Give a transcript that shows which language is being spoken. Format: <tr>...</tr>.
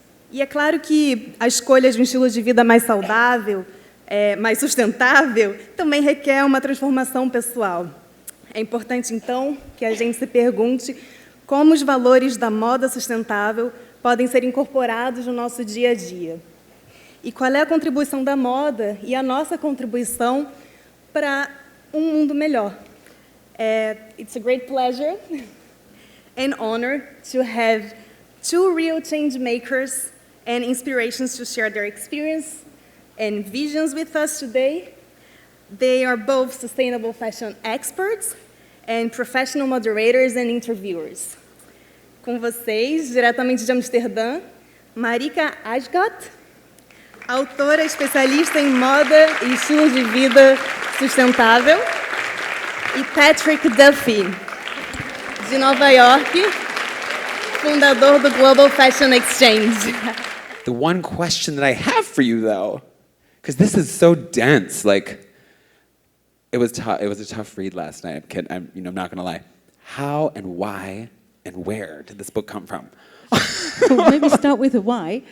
<pt>E é claro que a escolha de um estilo de vida mais saudável, mais sustentável, também requer uma transformação pessoal. É importante, então, que a gente se pergunte como os valores da moda sustentável podem ser incorporados no nosso dia a dia. E qual é a contribuição da moda e a nossa contribuição para um mundo melhor.</pt> <en>It's a great pleasure and honor to have two real change makers and inspirations to share their experience and visions with us today. They are both sustainable fashion experts and professional moderators and interviewers.</en> <pt>Com vocês, diretamente de Amsterdã, Marieke Eyskoot, autora especialista em moda e estilo de vida sustentável, e Patrick Duffy, de Nova York, fundador do Global Fashion Exchange.</pt> <en>The one question that I have for you, though, because this is so dense, like, it was a tough read last night. I'm not going to lie. How and why and where did this book come from? Well, maybe start with the why.</en>